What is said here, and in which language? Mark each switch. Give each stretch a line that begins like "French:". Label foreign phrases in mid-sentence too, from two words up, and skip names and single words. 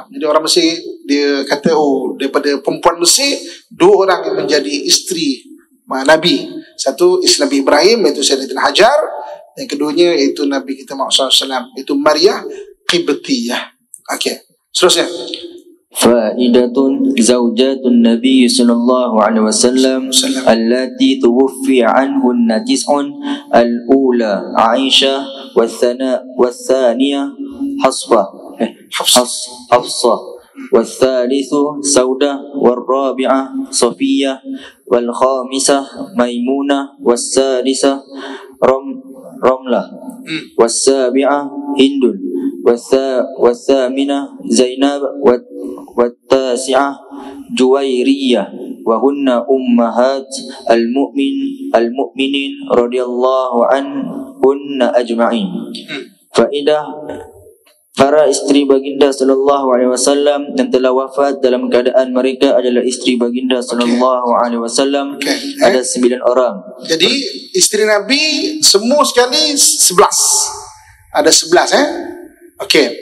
Malay: Jadi orang Mesir dia kata daripada perempuan Mesir dua orang yang menjadi isteri Nabi. Satu isteri Nabi Ibrahim iaitu Sayyidatina Hajar, yang keduanya iaitu Nabi kita Muhammad SAW iaitu Maria Qibtiyah. Okey, seterusnya.
Arabic: فائدة زوجات النبي صلى الله عليه وسلم اللاتي توفي عنهن تسع الأولى عائشة والثانية حفصة والثالث سودة والرابعة صفية والخامسة ميمونة والسادسة رملة والسابعة هند والثامنة زينب والتاسعة جويرية وهن أمهات المؤمنين رضي الله عنهن أجمعين.
Malay: Faedah, para isteri baginda
Arabic: صلى الله عليه وسلم
Malay: yang telah wafat dalam keadaan mereka adalah isteri baginda
Arabic: صلى الله عليه وسلم
Malay: ada 9 orang. Jadi isteri Nabi semua sekali 11. Ada 11 Okey.